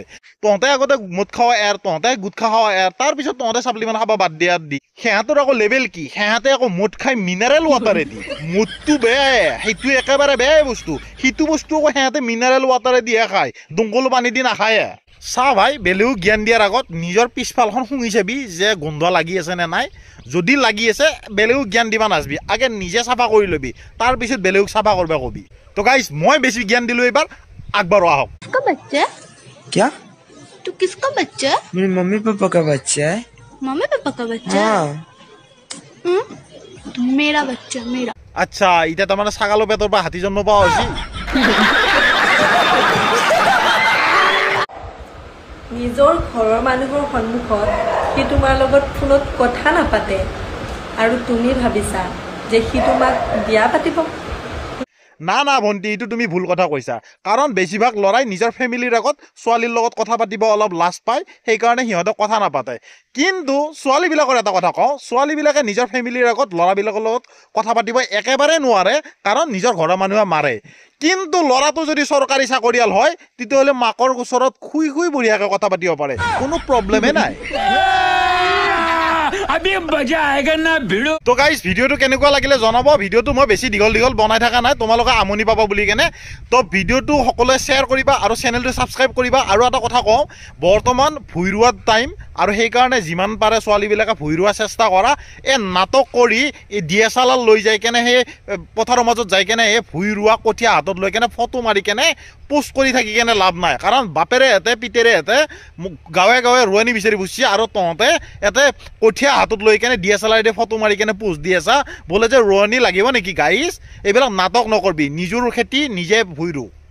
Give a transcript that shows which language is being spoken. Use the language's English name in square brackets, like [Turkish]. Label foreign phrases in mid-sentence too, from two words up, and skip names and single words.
[Assamese] তহঁতে আগতে মদ খাৱা এৰ তহঁতে গুটখা খাৱা এৰ তাৰপিছত তহঁতে ছাপ্লিমেণ্ট খাব বাদ দিয়া দি সিহঁতৰ আকৌ লেভেল কি সিহঁতে আকৌ মদ খাই মিনাৰেল ৱাটাৰে দি মদটো বেয়া সেইটো একেবাৰে বেয়াই বস্তু সেইটো বস্তু আকৌ সিহঁতে মিনাৰেল ৱাটাৰে দিয়ে খায় দমকল পানী দি নাখায়। চা ভাই বেলেগ জ্ঞান দিয়াৰ আগত নিজৰ পিছফালখন শুঙি চাবি যে গোন্ধ লাগি আছে নে নাই যদি লাগি আছে বেলেগ জ্ঞান দিবা নাচবি আগে নিজে চাফা কৰি ল'বি তাৰপিছত বেলেগ চাফা কৰিব কবি। তো গাইজ মই বেছি জ্ঞান দিলোঁ এইবাৰ আগবাঢ়ো আহক। [Hindi] किसका बच्चा? क्या? तू किसका बच्चा? मेरे मम्मी पापा का बच्चा है। मम्मी पापा का बच्चा? हाँ। तू मेरा बच्चा मेरा। [Assamese] আচ্ছা এতিয়া তাৰমানে ছাগালৰ পেটৰ পৰা হাতী জন্ম পোৱা হৈছে। নিজৰ ঘৰৰ মানুহৰ সন্মুখত সি তোমাৰ লগত ফোনত কথা নাপাতে আৰু তুমি ভাবিছা যে সি তোমাক বিয়া পাতিব। না ভণ্টি এইটো তুমি ভুল কথা কৈছা কাৰণ বেছিভাগ ল'ৰাই নিজৰ ফেমিলিৰ আগত ছোৱালীৰ লগত কথা পাতিব অলপ লাজ পায় সেইকাৰণে সিহঁতক কথা নাপাতে কিন্তু ছোৱালীবিলাকৰ এটা কথা কওঁ ছোৱালীবিলাকে নিজৰ ফেমিলিৰ আগত ল'ৰাবিলাকৰ লগত কথা পাতিব একেবাৰে নোৱাৰে কাৰণ নিজৰ ঘৰৰ মানুহে মাৰে কিন্তু ল'ৰাটো যদি চৰকাৰী চাকৰিয়াল হয় তেতিয়াহ'লে মাকৰ ওচৰত শুই বঢ়িয়াকৈ কথা পাতিব পাৰে কোনো প্ৰব্লেমে নাই। [Hindi] अभी मजा आएगा ना भिड़ो। [Assamese] তো গাইজ ভিডিওটো কেনেকুৱা লাগিলে জনাব ভিডিওটো মই বেছি দীঘল বনাই থকা নাই তোমালোকে আমনি পাবা বুলি কেনে তো ভিডিওটো সকলোৱে শ্বেয়াৰ কৰিবা আৰু চেনেলটো ছাবস্ক্ৰাইব কৰিবা আৰু এটা কথা কওঁ বৰ্তমান ভুই ৰোৱাৰ টাইম আৰু সেইকাৰণে যিমান পাৰে ছোৱালীবিলাকে ভুই ৰোৱাৰ চেষ্টা কৰা এই নাটক কৰি এই DSLR লৈ যাই কেনে সেই পথাৰৰ মাজত যাই কেনে এই ভুই ৰোৱা কঠীয়া হাতত লৈ কেনে ফটো মাৰি কেনে পোষ্ট কৰি থাকি কেনে লাভ নাই কাৰণ বাপেৰে হেঁতে পিতেৰে হেঁতে গাঁৱে ৰোৱনী বিচাৰি বুজিছে আৰু তহঁতে ইয়াতে কঠীয়া হাতত লৈ কেনে DSLR দি ফটো মাৰি কেনে পোষ্ট দি আছা বোলে যে ৰোৱনী লাগিব নেকি গাইজ এইবিলাক নাটক নকৰবি নিজৰ খেতি নিজে ভুই ৰো।